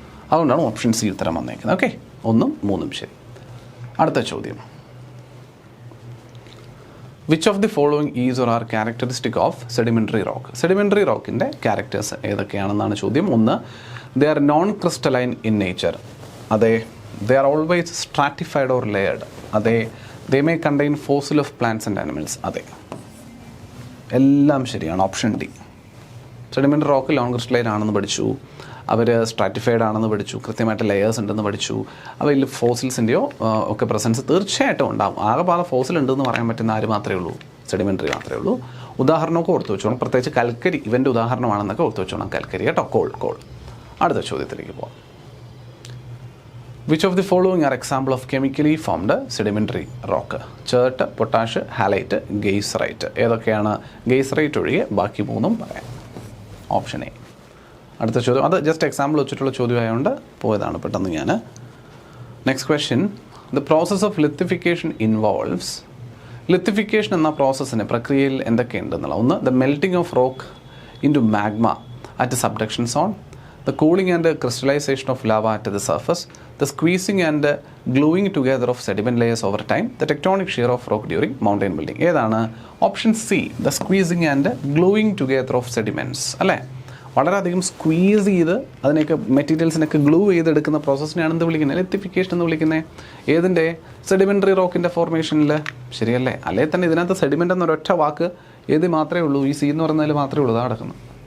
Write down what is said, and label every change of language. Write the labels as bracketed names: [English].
[Malayalam] അതുകൊണ്ടാണ് option C ഉത്തരം വന്നേക്കുന്നത്. ഓക്കെ, 1ഉം 3ഉം ശരി. അടുത്ത ചോദ്യം. [English] Which of the following is or are characteristic of sedimentary rock? [Malayalam] Sedimentary റോക്കിൻ്റെ characters ഏതൊക്കെയാണെന്നാണ് ചോദ്യം. [English] 1, they are non crystalline in nature. അതെ. They are always stratified or layered. അതെ. They may contain fossil of plants and animals. [Malayalam] അതെ, എല്ലാം ശരിയാണ്. Option D. Sedimentary rock non crystalline ആണെന്ന് പഠിച്ചു, അവർ stratified ആണെന്ന് പഠിച്ചു, കൃത്യമായിട്ട് ലെയേഴ്സ് ഉണ്ടെന്ന് പഠിച്ചു. അവയിൽ ഫോസിൽസിൻ്റെയോ ഒക്കെ പ്രസൻസ് തീർച്ചയായിട്ടും ഉണ്ടാകും. ആകെപ്പാടെ ഫോസിൽ ഉണ്ടെന്ന് പറയാൻ പറ്റുന്ന ആര് മാത്രമേ ഉള്ളൂ? സെഡിമെൻ്ററി മാത്രമേ ഉള്ളൂ. ഉദാഹരണമൊക്കെ ഓർത്ത് വെച്ചോണം, പ്രത്യേകിച്ച് കൽക്കരി ഇവൻ്റെ ഉദാഹരണമാണെന്നൊക്കെ ഓർത്ത് വെച്ചോണം. കൽക്കരി കേട്ടോ, കോൾ. അടുത്ത ചോദ്യത്തിലേക്ക് പോകാം. [English] Which of the following are example of chemically formed sedimentary rock? [Malayalam] Chert, potash, halite, ഗെയ്സറൈറ്റ്. ഏതൊക്കെയാണ്? ഗെയ്സറൈറ്റ് ഒഴികെ ബാക്കി 3ഉം പറയാം. Option A. അടുത്ത ചോദ്യം, അത് ജസ്റ്റ് എക്സാമ്പിൾ വെച്ചിട്ടുള്ള ചോദ്യമായതുകൊണ്ട് പോയതാണ് പെട്ടെന്ന് ഞാൻ. [English] Next question, the process of lithification involves. [Malayalam] ലിത്തിഫിക്കേഷൻ എന്ന പ്രോസസ്സിന് പ്രക്രിയയിൽ എന്തൊക്കെയുണ്ടെന്നുള്ള ഒന്ന്, [English] The melting of rock into magma at subduction zone, the cooling and crystallization of lava at the surface, the squeezing and gluing together of sediment layers over time, the tectonic shear of rock during mountain building. [Malayalam] ഏതാണ്? [English] Option C, the squeezing and gluing together of sediments അല്ലേ. [Malayalam] വളരെയധികം squeeze ചെയ്ത് അതിനെയൊക്കെ മെറ്റീരിയൽസിനൊക്കെ glue ചെയ്തെടുക്കുന്ന പ്രോസസ്സിനെയാണ് എന്ത് വിളിക്കുന്നത്? ലിത്തിഫിക്കേഷൻ എന്ന് വിളിക്കുന്നത്. ഏതിൻ്റെ? സെഡിമെൻ്ററി റോക്കിൻ്റെ ഫോർമേഷനിൽ. ശരിയല്ലേ? അല്ലേ തന്നെ ഇതിനകത്ത് സെഡിമെൻ്റ് എന്നൊരൊറ്റ വാക്ക് ഏത് മാത്രമേ ഉള്ളൂ? ഈ സി എന്ന് പറയുന്നതിൽ മാത്രമേ ഉള്ളൂ. ഇതാ കിടക്കുന്നത്.